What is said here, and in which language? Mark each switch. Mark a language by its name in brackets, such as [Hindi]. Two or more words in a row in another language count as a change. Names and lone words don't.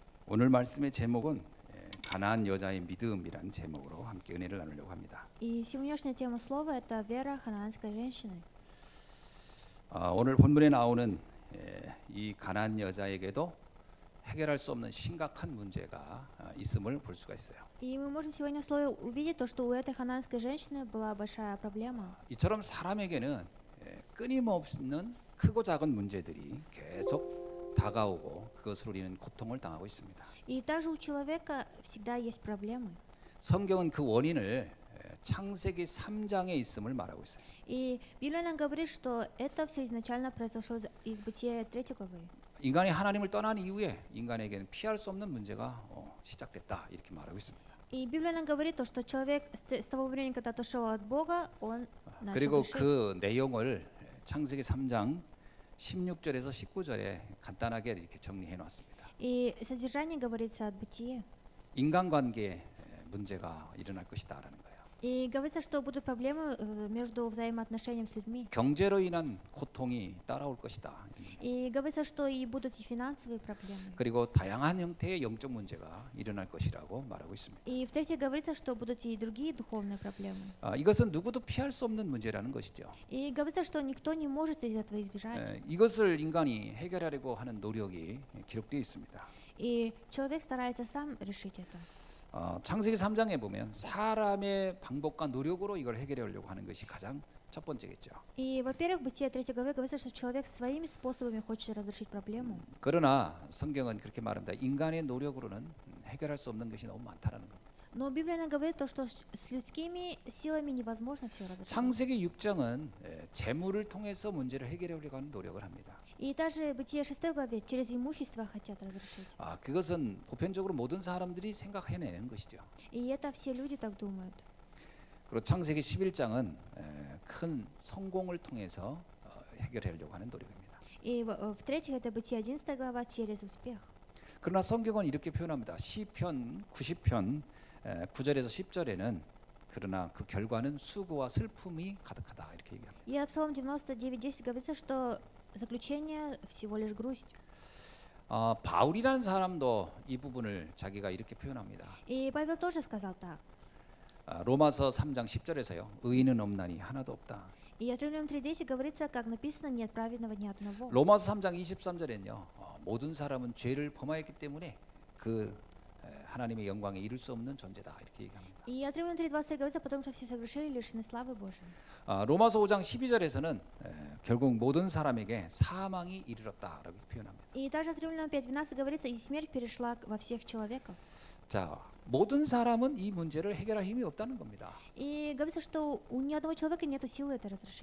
[Korean] 오늘 말씀의 제목은 가나안 여자의 믿음이라는 제목으로 함께 은혜를 나누려고 합니다. [Russian] И сегодняшняя тема слова это вера ханаанской женщины. [Korean] 오늘 본문에 나오는 이 가나안 여자에게도 해결할 수 없는 심각한 문제가 있음을 볼 수가 있어요. [Russian] И мы можем сегодня в слове увидеть то, что у этой ханаанской женщины была большая проблема. [Korean] 이처럼 사람에게는 끊임없는 크고 작은 문제들이 계속 다가오고 그것으로 인한 고통을 당하고 있습니다. [Russian] И также у человека всегда есть проблемы. [Korean] 성경은 그 원인을 창세기 3장에 있음을 말하고 있어요. [Russian] И Библия нам говорит, что это все изначально произошло из Бытия 3 главы. [Korean] 인간이 하나님을 떠난 이후에 인간에게는 피할 수 없는 문제가 시작됐다 이렇게 말하고 있습니다. [Russian] И Библия нам говорит то, что человек с того времени, когда отошел от Бога, он начал [Korean] 그리고 [Russian] грешить. [Korean] 그 내용을 창세기 3장 16절에서 19절에 간단하게 이렇게 정리해 놨습니다. [Russian] И содержание говорится от Бытия. [Korean] 인간관계에 문제가 일어날 것이다라는 거예요. [Russian] И говорится, что будут проблемы между взаимоотношениями с людьми. [Korean] 경제로 인한 고통이 따라올 것이다. [Russian] И говорится, что и будут и финансовые проблемы. [Korean] 그리고 다양한 형태의 영적 문제가 일어날 것이라고 말하고 있습니다. [Russian] И в-третьих, говорится, что будут и другие духовные проблемы. [Korean] 이것은 누구도 피할 수 없는 문제라는 것이죠. [Russian] И говорится, что никто не может из этого избежать. [Korean] 이것을 인간이 해결하려고 하는 노력이 기록되어 있습니다. [Russian] И человек старается сам решить это. [Korean] 창세기 3장에 보면 사람의 방법과 노력으로 이걸 해결하려고 하는 것이 가장 첫 번째겠죠. [Russian] И, во-первых, в Бытие 3 главе говорится, что человек своими способами хочет разрешить проблему. [Korean] 그러나 성경은 그렇게 말합니다. 인간의 노력으로는 해결할 수 없는 것이 너무 많다라는 겁니다. [Russian] Но Библия нам говорит то, что с людскими силами невозможно все разрешить. [Korean] 창세기 6장은 재물을 통해서 문제를 해결하려고 하는 노력을 합니다. [Russian] И также Бытие 6 главе через имущество хотят разрешить. [Korean] 그것은 보편적으로 모든 사람들이 생각해내는 것이죠. [Russian] И это все люди так думают. [Korean] 그리고 창세기 11장은 큰 성공을 통해서 해결하려고 하는 노력입니다. [Russian] И в-третьих, это Бытие 11 глава через успех. [Korean] 그러나 성경은 이렇게 표현합니다. 시편 90편 9절에서 10절에는 그러나 그 결과는 수고와 슬픔이 가득하다 이렇게 얘기합니다. [Russian] И Псалом 99:10 говорится, что заключение всего лишь грусть. [Korean] 바울이라는 사람도 이 부분을 자기가 이렇게 표현합니다. [Russian] И Павел тоже сказал так. [Korean] 로마서 3장 10절에서요. 의인은 없나니 하나도 없다. [Russian] И от Римлянам 3:10 говорится, как написано, нет праведного ни одного. [Korean] 로마서 3장 23절에는요. 모든 사람은 죄를 범하였기 때문에 그 하나님의 영광에 이를 수 없는 존재다 이렇게 얘기합니다. [Russian] И от Римлян 3:20 говорится, потому что все согрешили, лишены славы Божией. [Korean] 로마서 5장 12절에서는 결국 모든 사람에게 사망이 이르렀다라고 표현합니다. [Russian] И также от Римлянам 5:12 говорится, и смерть перешла во всех человеков. [Korean] 자, 모든 사람은 이 문제를 해결할 힘이 없다는 겁니다. [Russian] И говорится, что у ни одного человека нет силы это разрешить.